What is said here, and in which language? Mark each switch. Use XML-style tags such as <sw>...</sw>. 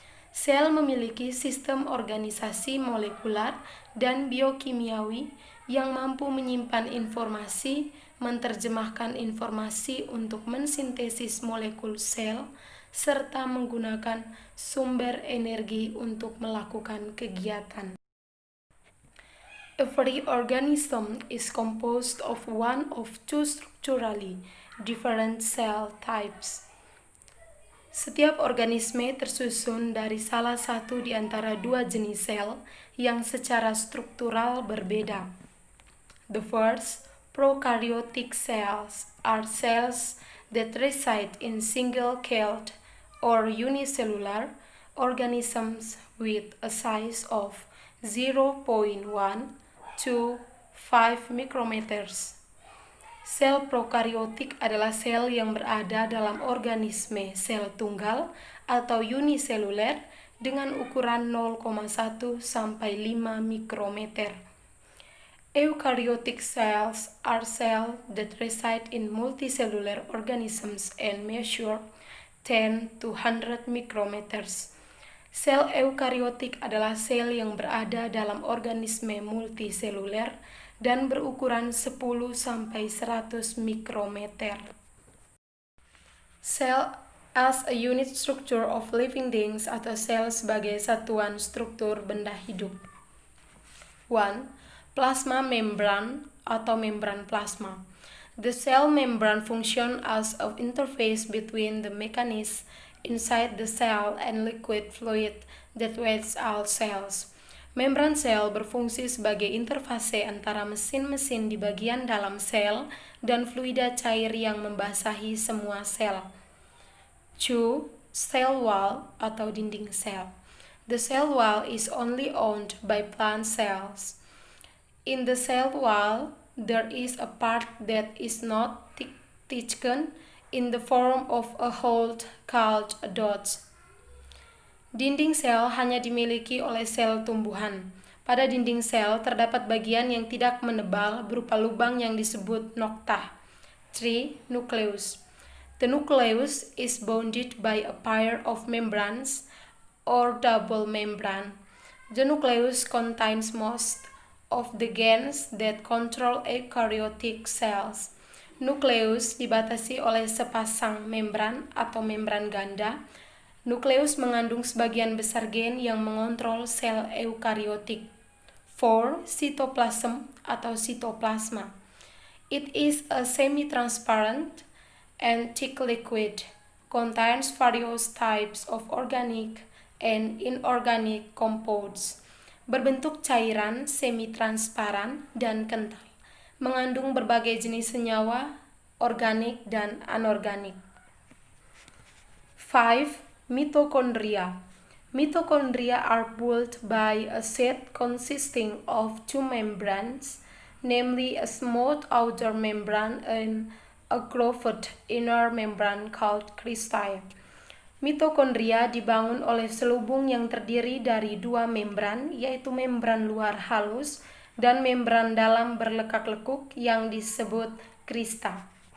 <id>Sel memiliki sistem organisasi molekular dan biokimiawi yang mampu menyimpan informasi, menerjemahkan informasi untuk mensintesis molekul sel, serta menggunakan sumber energi untuk melakukan kegiatan.</id> <en>Every organism is composed of one of two structurally different cell types.</en> <id>Setiap organisme tersusun dari salah satu di antara dua jenis sel yang secara struktural berbeda.</id> <en>The first, prokaryotic cells, are cells that reside in single-celled or unicellular organisms with a size of 0.1 to 5 micrometers.</en> <id>Sel prokaryotik adalah sel yang berada dalam organisme sel tunggal atau uniseluler dengan ukuran 0,1 sampai 5 mikrometer.</id> <en>Eukaryotic cells are cells that reside in multicellular organisms and measure 10 to 100 micrometers.</en> <id>Sel eukaryotik adalah sel yang berada dalam organisme multiseluler dan berukuran 10 sampai 100 mikrometer.</id> <en>Cell as a unit structure of living things atau sel sebagai satuan struktur benda hidup. 1. Plasma membrane atau membran plasma. The cell membrane function as an interface between the mechanism inside the cell and liquid fluid that weighs all cells.</en> <id>Membran sel berfungsi sebagai interfase antara mesin-mesin di bagian dalam sel dan fluida cair yang membasahi semua sel.</id> <en>2. Cell wall atau dinding sel. The cell wall is only owned by plant cells. In the cell wall, there is a part that is not thickened in the form of a hole called a dot. Dinding sel hanya dimiliki oleh sel tumbuhan.</en> <id>Pada dinding sel terdapat bagian yang tidak menebal berupa lubang yang disebut noktah.</id> <en>3. Nucleus. The nucleus is bounded by a pair of membranes or double membrane. The nucleus contains most of the genes that control eukaryotic cells.</en> <id>Nukleus dibatasi oleh sepasang membran atau membran ganda. Nukleus mengandung sebagian besar gen yang mengontrol sel eukariotik.</id> <en>4. Cytoplasm atau sitoplasma. It is a semi-transparent and thick liquid, contains various types of organic and inorganic compounds.</en> <id>Berbentuk cairan semi-transparan dan kental, mengandung berbagai jenis senyawa, organik dan anorganik. 5.</id> <en>Mitochondria. Mitochondria are built by a set consisting of two membranes, namely a smooth outer membrane and a grooved inner membrane called cristae.</en> <id>Mitokondria dibangun oleh selubung yang terdiri dari dua membran, yaitu membran luar halus dan membran dalam berlekak-lekuk yang disebut crista.</id>